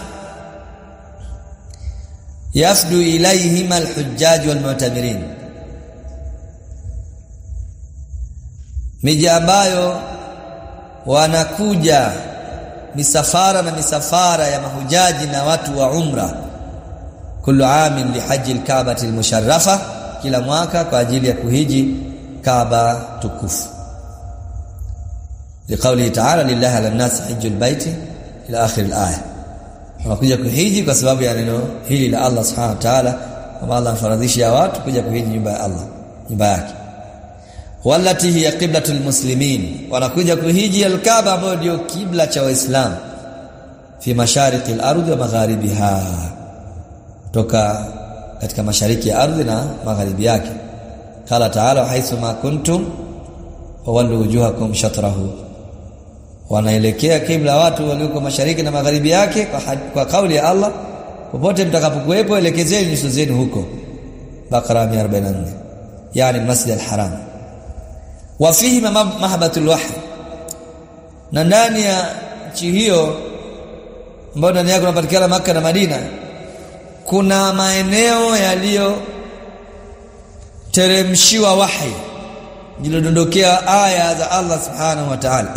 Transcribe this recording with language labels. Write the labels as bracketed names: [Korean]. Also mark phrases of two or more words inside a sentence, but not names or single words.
[Arabic] يفد إليهم الحجاج والمعتمرين, [Swahili] miji ambayo wanakuja misafara ya mahujaji na watu wa umra [Arabic] كل عام لحاج الكعبة المشرفة, [Swahili] kila mwaka kwa ajili ya kuhiji Kaaba tukufu. [Arabic] لقوله تعالى لله على الناس حج البيت إلى آخر الآية. [Swahili] Wanakuja kuhiji kwa sababu ya neno hili la Allah [Arabic] سبحانه وتعالى, [Swahili] kama Allah faradhisha watu kuja kuhiji nyumba ya Allah, nyumba yake. [Arabic] والتي هي قبلة المسلمين, [Swahili] wanakuja kuhiji al-Kaaba ambayo ndio kibla cha Waislamu, [Arabic] في مشارق الأرض ومغاربها, [Swahili] toka katika mashariki ya ardhi na magharibi yake. [Arabic] قال تعالى حيث ما كنتم فولوا وجوهكم شطره, [Swahili] wanaelekea kibla watu walioko mashariki na magharibi yake kwa kauli ya Allah, popote mtakapokuwepo elekezeni nyuso zenu huko. Baqara 144, yani Masjid al-Haram. [Arabic] وفيه محبة الوحي, [Swahili] na ndani ya nchi hiyo ambayo ndani yake kunapatikana Makka na Madina kuna maeneo yaliyo teremshiwa wahi, jilodondokea aya za Allah [Arabic] سبحانه وتعالى.